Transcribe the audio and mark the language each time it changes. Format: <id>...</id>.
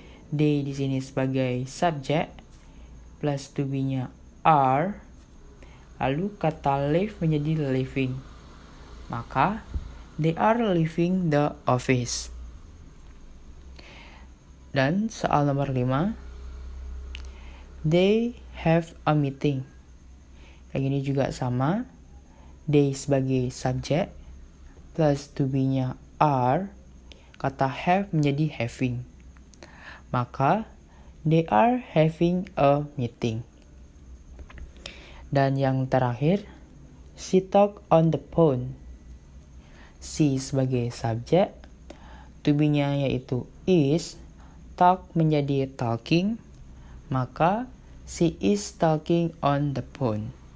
<id>They di sini sebagai subjek plus to be-nya are, lalu kata leave menjadi leaving.</id> <en>Maka they are leaving the office.</en> <id>Dan soal nomor 5,</id> <en>they have a meeting.</en> <id>Yang ini juga sama, they sebagai subjek plus to be-nya are, kata have menjadi having.</id> <en>Maka they are having a meeting.</en> <id>Dan yang terakhir,</id> <en>she talk on the phone.</en> <id>She sebagai subjek, to be-nya yaitu is, talk menjadi talking, maka</id> <en>she is talking on the phone.</en>